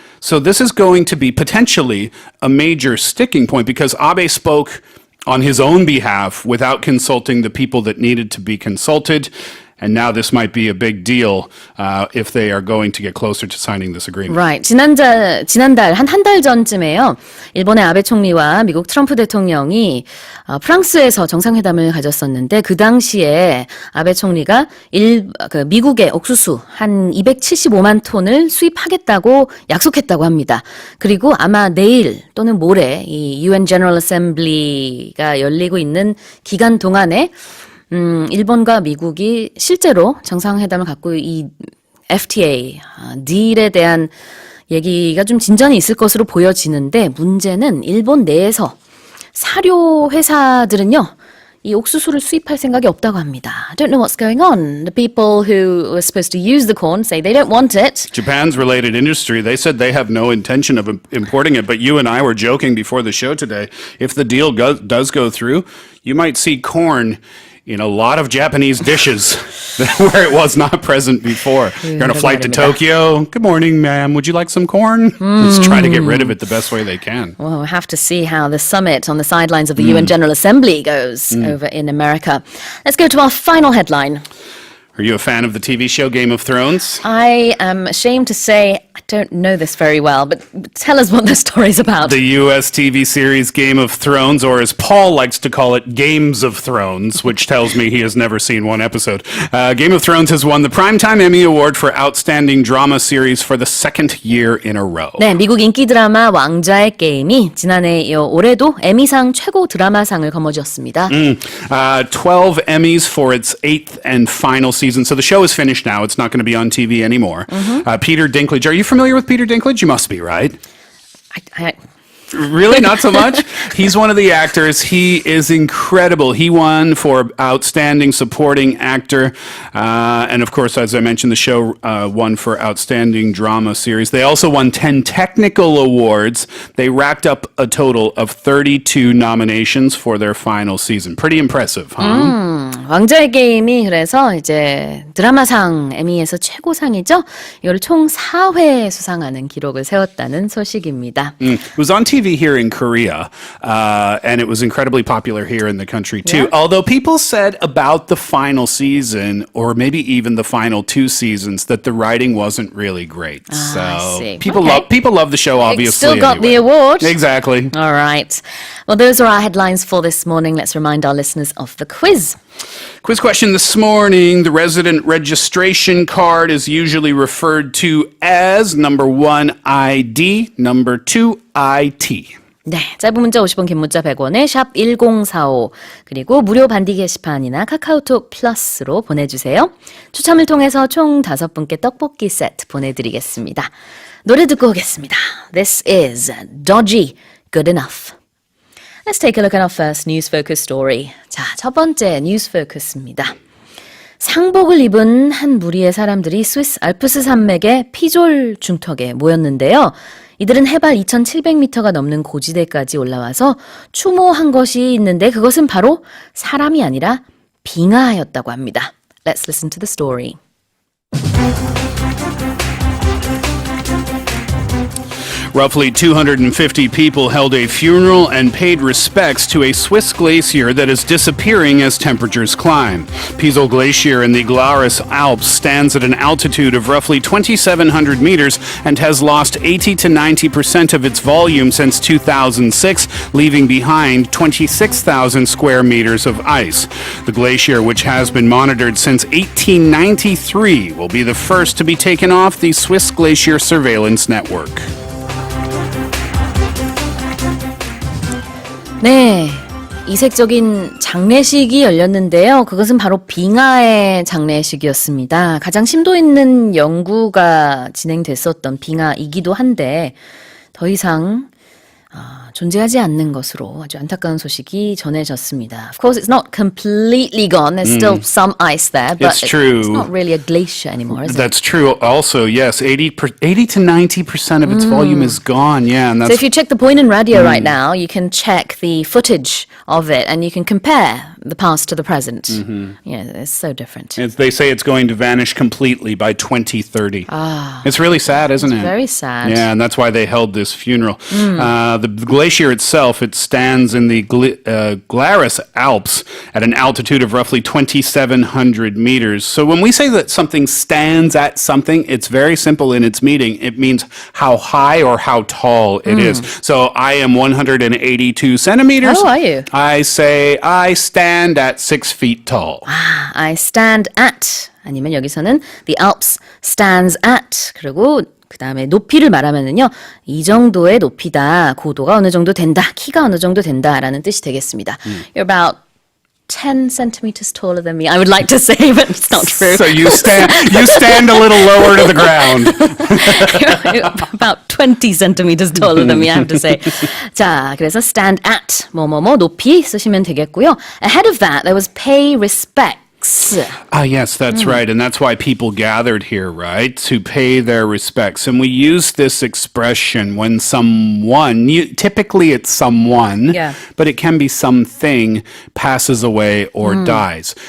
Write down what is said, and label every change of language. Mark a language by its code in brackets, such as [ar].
[en] So this is going to be potentially a major sticking point because Abe spoke on his own behalf without consulting the people that needed to be consulted. And now this might be a big deal if they are going to get closer to signing this agreement. Right. [ko] 지난달 한 달 전쯤에요. 일본의 아베 총리와 미국 트럼프 대통령이 프랑스에서 정상회담을 가졌었는데 그 당시에 아베 총리가 미국의 옥수수 한 275만 톤을 수입하겠다고 약속했다고 합니다. 그리고 아마 내일 또는 모레 이 UN General Assembly가 열리고 있는 기간 동안에 일본과 미국이 실제로 정상회담을 갖고 이 FTA, 딜에 대한 얘기가 좀 진전이 있을 것으로 보여지는데 문제는 일본 내에서 사료 회사들은요. 이 옥수수를 수입할 생각이 없다고 합니다. [en] I don't know what's going on. The people who were supposed to use the corn say they don't want it. Japan's related industry, they said they have no intention of importing it, but you and I were joking before the show today. If the deal does go through, you might see corn in a lot of Japanese dishes where it was not present before. You're on a flight to Tokyo. Good morning, ma'am. Would you like some corn? Let's try to get rid of it the best way they can. Well, we'll have to see how the summit on the sidelines of the UN General Assembly goes over in America. Let's go to our final headline. Are you a fan of the TV show Game of Thrones? I am ashamed to say I don't know this very well, but tell us what the story's about. The U.S. TV series Game of Thrones, or as Paul likes to call it, Games of Thrones, which tells me he has never seen one episode. Game of Thrones has won the Primetime Emmy Award for Outstanding Drama Series for the second year in a row. [ko] 네, 미국 인기 드라마 왕자의 게임이 지난해 올해도 에미상 최고 드라마상을 거머쥐었습니다. [en] 12 Emmys for its 8th and final season. So the show is finished now. It's not going to be on TV anymore. Peter Dinklage. Are you familiar with Peter Dinklage? You must be, right? Really? Not so much? He's one of the actors. He is incredible. He won for Outstanding Supporting Actor. And of course, as I mentioned, the show won for Outstanding Drama Series. They also won 10 technical awards. They racked up a total of 32 nominations for their final season. Pretty impressive, huh? [ko] 왕자의 게임이 그래서 이제 드라마상 에미에서 최고상이죠. 이걸 총 4회 수상하는 기록을 세웠다는 소식입니다. [en] It was on TV here in Korea, and it was incredibly popular here in the country too. Yeah. Although people said about the final season, or maybe even the final 2 seasons, that the writing wasn't really great. I So see. people Okay. love the show, obviously. It still got the anyway. award. Exactly. All right. Well, those are our headlines for this morning. Let's remind our listeners of the quiz. Quiz question this morning. The resident registration card is usually referred to as number 1, ID, number 2, IT. [ko] 네, 짧은 문자 50원, 긴 문자 100원에 샵 1045 그리고 무료 반디 게시판이나 카카오톡 플러스로 보내주세요. 추첨을 통해서 총 5분께 떡볶이 세트 보내드리겠습니다. 노래 듣고 오겠습니다. [en] This is Dodgy, Good Enough. Let's take a look at our first news focus story. [ko] 자, 첫 번째 뉴스 포커스입니다. 상복을 입은 한 무리의 사람들이 스위스 알프스 산맥의 피졸 중턱에 모였는데요. 이들은 해발 2,700m가 넘는 고지대까지 올라와서 추모한 것이 있는데 그것은 바로 사람이 아니라 빙하였다고 합니다. [en] Let's listen to the story. Roughly 250 people held a funeral and paid respects to a Swiss glacier that is disappearing as temperatures climb. Piesel Glacier in the Glarus Alps stands at an altitude of roughly 2,700 meters and has lost 80 to 90% of its volume since 2006, leaving behind 26,000 square meters of ice. The glacier, which has been monitored since 1893, will be the first to be taken off the Swiss Glacier Surveillance Network. [ko] 네, 이색적인 장례식이 열렸는데요. 그것은 바로 빙하의 장례식이었습니다. 가장 심도 있는 연구가 진행됐었던 빙하이기도 한데 더 이상 존재하지 않는 것으로 아주 안타까운 소식이 전해졌습니다. [en] Of course, it's not completely gone. There's still some ice there, but It's true. It's not really a glacier anymore, is it? That's true. Also, yes, 80 to 90% of its volume is gone. Yeah, and So that's if you check the point in radio right now, you can check the footage of it and you can compare the past to the present. Yeah, it's so different. they say it's going to vanish completely by 2030. It's really sad, isn't it? Very sad. Yeah, and that's why they held this funeral. The glacier itself, it stands in the Glarus Alps at an altitude of roughly 2,700 meters. So when we say that something stands at something, it's very simple in its meaning. It means how high or how tall it is. So I am 182 centimeters. How are you? I say I stand at 6 feet tall. I stand at [ko] 아니면 여기서는 [en] the Alps stands at [ko] 그리고 그 다음에 높이를 말하면은요 이 정도의 높이다 고도가 어느 정도 된다 키가 어느 정도 된다라는 뜻이 되겠습니다. [en] You're about 10 centimeters taller than me. I would like to say, but it's not true. So you stand a little lower to the ground. You're about 20 centimeters taller than me, I have to say. [ko] 자, 그래서 stand at 뭐뭐뭐 높이 쓰시면 되겠고요. [en] Ahead of that, there was pay respects. Yes, that's right. And that's why people gathered here, right? To pay their respects. And we use this expression when someone, typically it's someone, but it can be something, passes away or dies.